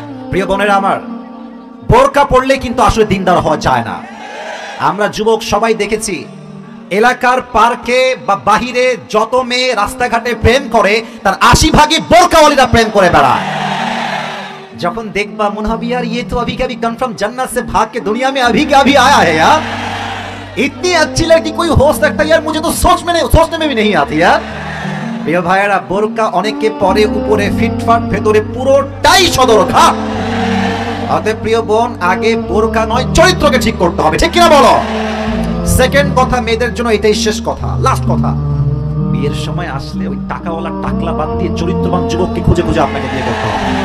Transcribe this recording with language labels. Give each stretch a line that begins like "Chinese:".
Bangla: প্রিয় বোনেরা আমার, বোরকা পড়লে কিন্তু আসলে দিনদার হওয়া যায় না। আমরা যুবক সবাই দেখেছি, এলাকার পার্কে বা বাহিরে যত মেয়ে রাস্তাঘাটে প্রেম করে, তার 80% বোরকাওয়ালিরা প্রেম করে বেড়ায়। যখন দেখবা মনে হবে
Hindi: यार ये तो अभी के अभी कन्फर्म जन्नत से भाग के दुनिया में अभी के अभी आया है यार, इतनी अच्छी लड़की कोई हो सकता है यार, मुझे तो सोचने में भी नहीं आती यार।
Bangla: প্রিয় ভাইয়েরা, বোরকা অনেকে পরে উপরে ফিটফাট, ভেতরে পুরোটাই সদরঘাট। অতএব প্রিয় বোন, আগে বোরকা নয়, চরিত্রকে ঠিক করতে হবে, ঠিক কিনা বলো? সেকেন্ড কথা, মেয়েদের জন্য এটাই শেষ কথা, লাস্ট কথা, বিয়ের সময় আসলে ওই টাকাওয়ালা টাকলা বাদ দিয়ে চরিত্রবান যুবককে খুঁজে খুঁজে আপনাকে বিয়ে করতে হবে।